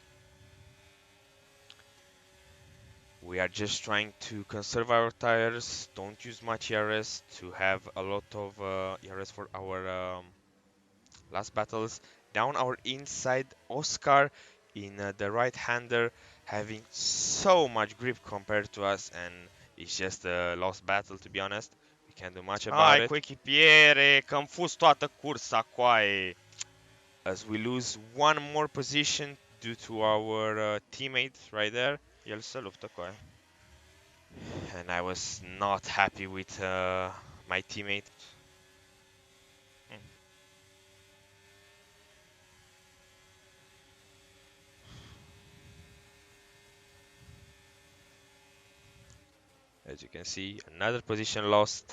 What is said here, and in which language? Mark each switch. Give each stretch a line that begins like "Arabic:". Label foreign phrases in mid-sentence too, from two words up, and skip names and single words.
English: We are just trying to conserve our tires, don't use much ERS to have a lot of ERS for our last battles. Down our inside, Oscar in the right-hander having so much grip compared to us, and it's just a lost battle to be honest. We can't do much about
Romanian: Hai
English: it
Romanian: cu echipiere, că-mi fus toată cursa, coaie.
English: as we lose one more position due to our teammate right there.
Romanian: El se luptă, coaie.
English: And I was not happy with my teammate. Hmm. As you can see, another position lost.